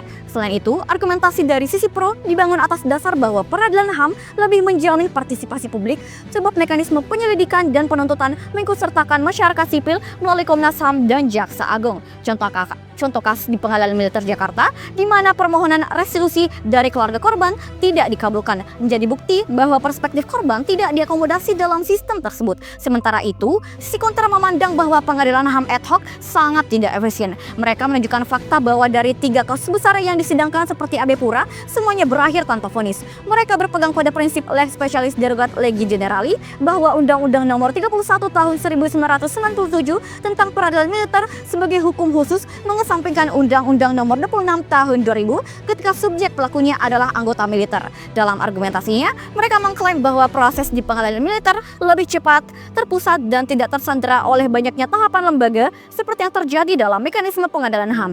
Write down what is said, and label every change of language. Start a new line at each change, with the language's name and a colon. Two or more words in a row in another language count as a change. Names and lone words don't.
Indonesian: Selain itu, argumentasi dari sisi pro dibangun atas dasar bahwa peradilan HAM lebih menjamin partisipasi publik sebab mekanisme penyelidikan dan penuntutan mengikutsertakan masyarakat sipil melalui Komnas HAM dan Jaksa Agung. Contoh kasus di Pengadilan Militer Jakarta, di mana permohonan restitusi dari keluarga korban tidak dikabulkan, menjadi bukti bahwa perspektif korban tidak diakomodasi dalam sistem tersebut. Sementara itu, sisi kontra memandang bahwa pengadilan HAM
Latin: ad hoc
Indonesian: sangat tidak efisien. Mereka menunjukkan fakta bahwa dari 3 kasus besar yang disidangkan seperti AB Pura, semuanya berakhir tanpa vonis. Mereka berpegang pada prinsip
Latin: lex specialis derogat legi generali,
Indonesian: bahwa Undang-Undang Nomor 31 Tahun 1997 tentang peradilan militer sebagai hukum khusus mengesampingkan Undang-Undang Nomor 26 Tahun 2000 ketika subjek pelakunya adalah anggota militer. Dalam argumentasinya, mereka mengklaim bahwa proses di pengadilan militer lebih cepat, terpusat, dan tidak tersandera oleh banyaknya tahapan lembaga seperti yang terjadi dalam mekanisme pengadilan HAM.